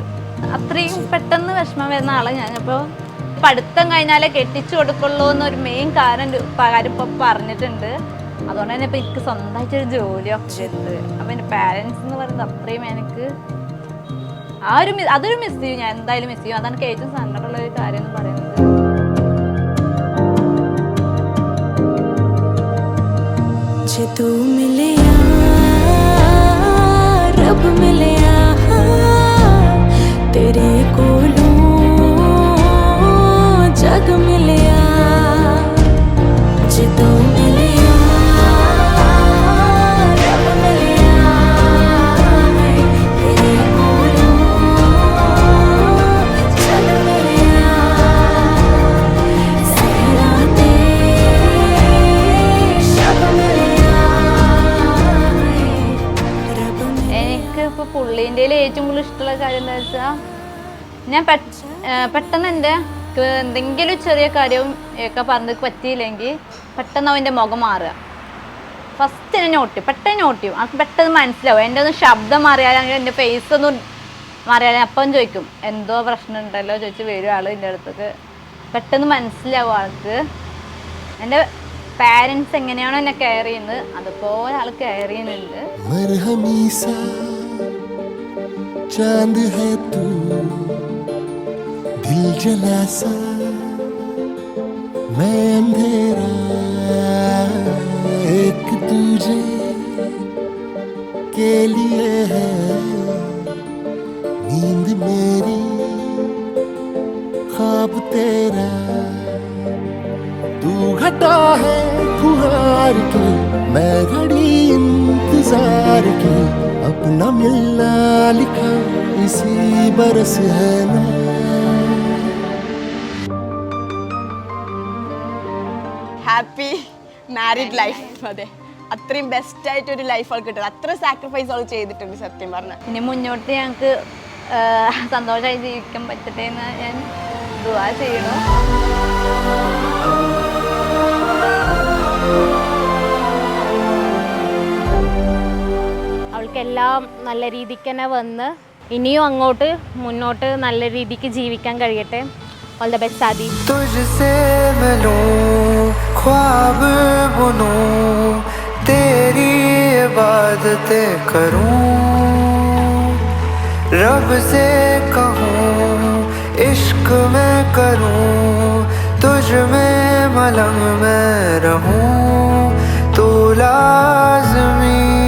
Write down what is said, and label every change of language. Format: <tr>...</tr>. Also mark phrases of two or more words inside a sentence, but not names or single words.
<ml>അത്രയും പെട്ടെന്ന് വിഷമം വരുന്ന ആളെ ഞാനിപ്പോൾ പഠിത്തം കഴിഞ്ഞാലേ കെട്ടിച്ചു കൊടുക്കുള്ളൂ എന്നൊരു മെയിൻ കാര്യം ഇപ്പം പറഞ്ഞിട്ടുണ്ട്. അതുകൊണ്ട് തന്നെ ഇപ്പം എനിക്ക് സ്വന്തമായിട്ടൊരു ജോലിയൊക്കെ ചെയ്തത്. അപ്പം എൻ്റെ പാരൻസ് എന്ന് പറയുന്നത് അത്രയും എനിക്ക് അതൊരു മിസ് ചെയ്യും. ഞാൻ എന്തായാലും മിസ് ചെയ്യും. അതാണ് എനിക്ക് ഏറ്റവും സങ്കടമുള്ള ഒരു കാര്യം എന്ന് പറയുന്നത്.</ml> <hi>तू मिले रब मिले तेरे कोलों जग मिले तू मिले रब मिले तेरे कोलों जग मिले सहराते शब मिले.</hi> <ml>എനിക്കിപ്പോൾ പുള്ളീൻ്റെ ഏറ്റവും കൂടുതൽ ഇഷ്ടമുള്ള കാര്യം എന്താ വെച്ചാൽ ഞാൻ പെട്ടെന്ന് എൻ്റെ എന്തെങ്കിലും ചെറിയ കാര്യവും ഒക്കെ പറഞ്ഞ് പറ്റിയില്ലെങ്കിൽ പെട്ടെന്ന് അവൻ്റെ മുഖം മാറുക. ഫസ്റ്റ് എന്നെ പെട്ടെന്ന് നോട്ട് ചെയ്യും. അത് പെട്ടെന്ന് മനസ്സിലാവും. എൻ്റെ ഒന്ന് ശബ്ദം മാറിയാലും എൻ്റെ ഫേസ് ഒന്നും മാറിയാലും അപ്പം ചോദിക്കും എന്തോ പ്രശ്നം ഉണ്ടല്ലോ ചോദിച്ച് വരും ആൾ എൻ്റെ അടുത്തേക്ക്. പെട്ടെന്ന് മനസ്സിലാവും ആൾക്ക്. എൻ്റെ പാരൻസ് എങ്ങനെയാണോ എന്നെ കെയർ ചെയ്യുന്നത് അതുപോലെ ആൾ കെയർ ചെയ്യുന്നുണ്ട്.</ml> <hi>चांद है तू दिल जला सा मैं अंधेरा एक तुझे के लिए है नींद मेरी ख्वाब तेरा तू घटा है फुहार के मैं घड़ी इंतजार की अपना मिलना लिखा इसी बरस है ना.</hi> <en>happy married life.</en> <ml>അതെ, അത്രയും ബെസ്റ്റായിട്ടൊരു ലൈഫ് അവൾ കിട്ടുന്നത്. അത്ര സാക്രിഫൈസ് അവൾ ചെയ്തിട്ടുണ്ട് സത്യം പറഞ്ഞാൽ. ഇനി മുന്നോട്ട് ഞങ്ങൾക്ക് സന്തോഷമായി ജീവിക്കാൻ പറ്റട്ടെ എന്ന് ഞാൻ ദുആ ചെയ്യണു. അവൾക്കെല്ലാം നല്ല രീതിക്ക് തന്നെ വന്ന് ഇനിയും അങ്ങോട്ട് മുന്നോട്ട് നല്ല രീതിക്ക് ജീവിക്കാൻ കഴിയട്ടെ.</ml> <en>all the best ആദി.</en> <hi>तुझसे मिलूं ख्वाब बुनूं तेरी इबादतें करूं, रब से कहूं इश्क मैं करूं, तुझ में मलंग मैं रहूं, तू लाज़मी</hi>